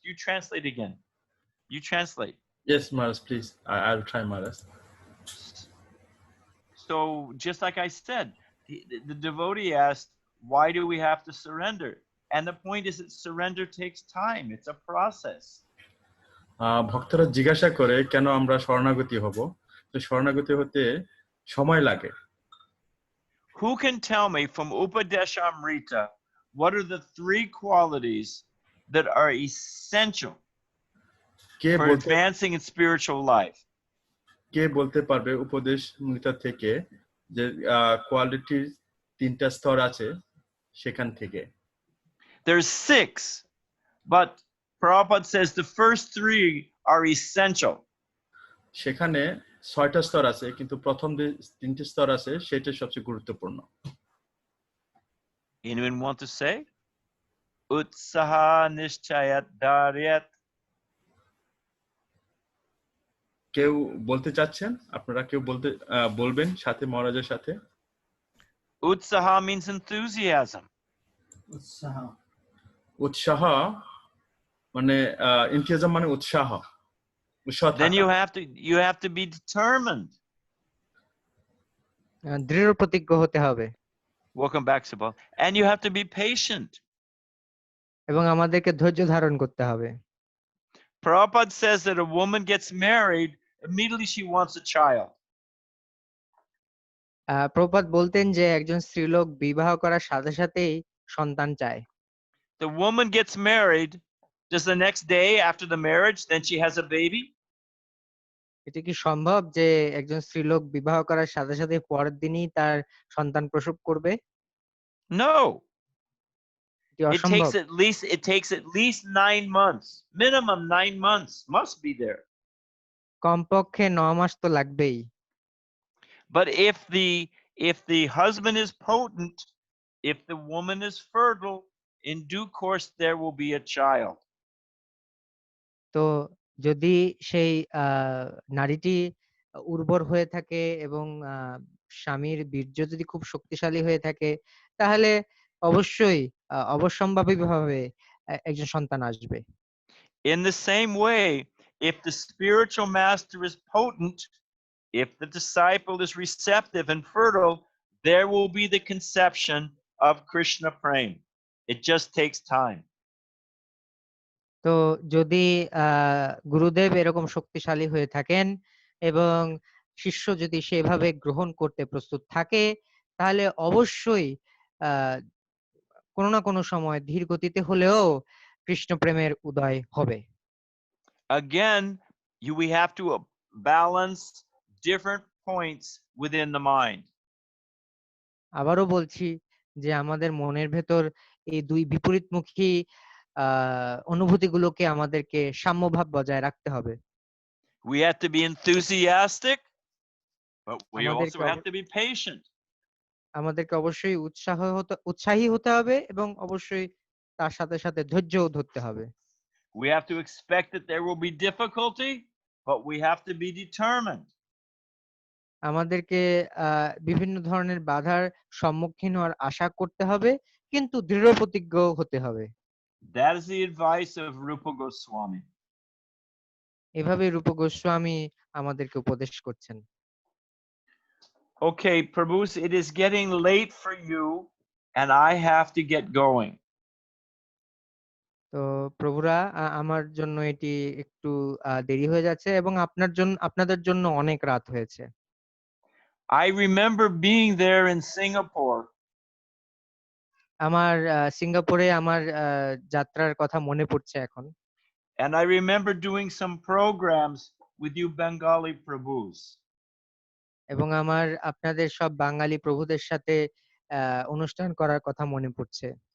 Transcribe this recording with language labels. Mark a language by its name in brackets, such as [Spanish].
[English] You translate again. You translate. Yes, Maharaj, please. I'll try, Maharaj. So just like I said, the devotee asked, why do we have to surrender? And the point is that surrender takes time. It's a process. [Bangla] ভক্তরা জিজ্ঞাসা করে কেন আমরা শরণাগতি হব? তো শরণাগতি হতে সময় লাগে। [English] Who can tell me from Upadeshamrita, what are the 3 qualities that are essential [Bangla] K [English] for [Bangla] বলতে [English] advancing in spiritual life. [Bangla] কে বলতে পারবে উপদেশ মূলতা থেকে যে কোয়ালিটির 3টা স্তর আছে সেখান থেকে? [English] There's 6, but Prabhupada says the first 3 are essential. [Bangla] সেখানে 6টা স্তর আছে, কিন্তু প্রথম যে 3টি স্তর আছে সেটা সবচেয়ে গুরুত্বপূর্ণ। [English] Anyone want to say? [Sanskrit] Utsaha nishchayat daryat. [Bangla] কেউ বলতে চাচ্ছেন? আপনারা কেউ বলবেন সাথে মহারাজের সাথে? [English] Utsaha means enthusiasm. [Bangla] উৎসাহ মানে ইনথিয়াজম মানে উৎসাহ, উৎসাহ [English] Then [Bangla] থাকা। [English] you have to be determined. [Bangla] দৃঢ় প্রতিজ্ঞ হতে হবে [English] Welcome back, Subal. And you have to be patient. [Bangla] এবং আমাদেরকে ধৈর্য ধারণ করতে হবে। [English] Prabhupada says that a woman gets married, immediately she wants a child. [Bangla] Prabhupada বলতেন যে একজন স্ত্রীলোক বিবাহ করার সাথে সাথেই সন্তান চায়। [English] The woman gets married, just the next day after the marriage, then she has a baby? [Bangla] এটা কি সম্ভব যে একজন স্ত্রীলোক বিবাহ করার সাথে সাথে পরের দিনই তার সন্তান প্রসব করবে? [English] No. [Bangla] এটি [English] It [Bangla] অসম্ভব। [English] takes at least 9 months. Minimum 9 months must be there. [Bangla] কমপক্ষে 9 মাস তো লাগবেই। [English] But if the husband is potent, if the woman is fertile, in due course there will be a child. [Bangla] তো যদি সেই নারীটি উর্বর হয়ে থাকে এবং স্বামীর বীর্য যদি খুব শক্তিশালী হয়ে থাকে, তাহলে অবশ্যই অবশ্যম্ভাবীভাবে একজন সন্তান আসবে। [English] In the same way, if the spiritual master is potent, if the disciple is receptive and fertile, there will be the conception of Krishna Prem. It just takes time. [Bangla] তো যদি গুরুদেব এরকম শক্তিশালী হয়ে থাকেন এবং শিষ্য যদি সেভাবে গ্রহণ করতে প্রস্তুত থাকে, তাহলে অবশ্যই কোনো না কোনো সময় ধীর গতিতে হলেও কৃষ্ণ প্রেমের উদয় হবে। [English] Again, we have to balance different points within the mind. [Bangla] আবারও বলছি যে আমাদের মনের ভেতর এই দুই বিপরীতমুখী অনুভূতিগুলোকে আমাদেরকে সাম্যভাব বজায় রাখতে হবে। [English] We have to be enthusiastic, but we also [Bangla] আমাদেরকে [English] have to be patient. [Bangla] আমাদেরকে অবশ্যই উৎসাহী হতে হবে এবং অবশ্যই তার সাথে সাথে ধৈর্যও ধরতে হবে। [English] We have to expect that there will be difficulty, but we have to be determined. [Bangla] আমাদেরকে বিভিন্ন ধরনের বাধার সম্মুখীন হওয়ার আশা করতে হবে, কিন্তু দৃঢ় প্রতিজ্ঞ হতে হবে। [English] That is the advice of Rupa Goswami. [Bangla] এভাবে রূপ গোস্বামী আমাদেরকে উপদেশ করছেন। [English] Okay, Prabhus, it is getting late for you and I have to get going. [Bangla] তো প্রভুরা, আমার জন্য এটি একটু দেরি হয়ে যাচ্ছে এবং আপনাদের জন্য অনেক রাত হয়েছে। [English] I remember being there in Singapore. [Bangla] আমার সিঙ্গাপুরে আমার যাত্রার কথা মনে পড়ছে এখন। [English] And I remember doing some programs with you Bengali Prabhus. [Bangla] এবং আমার আপনাদের সব বাঙালি প্রভুদের সাথে অনুষ্ঠান করার কথা মনে পড়ছে।